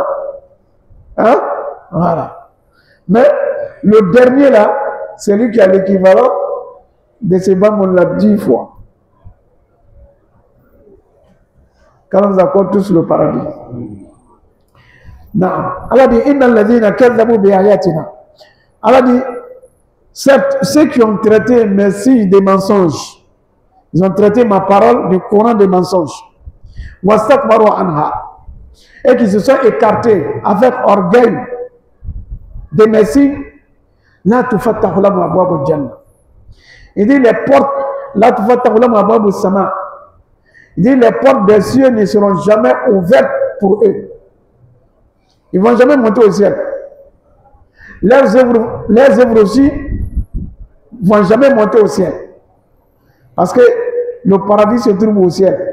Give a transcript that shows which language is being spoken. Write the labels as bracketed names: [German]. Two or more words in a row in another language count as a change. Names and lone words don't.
[French] Hein? Voilà. Mais le dernier là, c'est lui qui a l'équivalent de ces bancs, on l'a 10 fois. Quand on accorde tous le paradis. Non. Allah dit, [Arabic] إن الذين كذبوا بآياتنا. [French] Allah dit, certes, ceux qui ont traité mes signes des mensonges, ils ont traité ma parole du Coran des mensonges. [Arabic] واستكبروا عنها. [French] Et qui se sont écartés avec orgueil de mes signes. [Arabic] لا تفتح لهم أبواب الجنة. [French] Il dit les portes, [Arabic] لا تفتح لهم أبواب السماء. [French] Il dit les portes des cieux ne seront jamais ouvertes pour eux. Ils ne vont jamais monter au ciel. Leurs œuvres aussi ne vont jamais monter au ciel. Parce que le paradis se trouve au ciel.